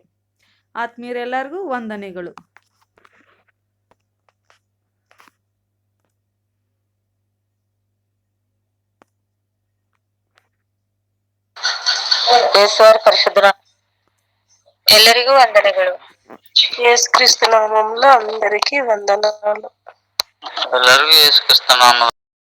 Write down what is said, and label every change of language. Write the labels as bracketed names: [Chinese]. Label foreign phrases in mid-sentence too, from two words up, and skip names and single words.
[Kannada] ಆತ್ಮೀಯರೆಲ್ಲರಿಗೂ ವಂದನೆಗಳು. పరిశుద్ధ ಎಲ್ಲರಿಗೂ ವಂದನೆಗಳು. [Telugu] యేసు క్రీస్తు నామములో అందరికీ వందనాలు. [Kannada] ಎಲ್ಲರಿಗೂ ಯೇಸು ಕ್ರಿಸ್ತನ ನಾಮ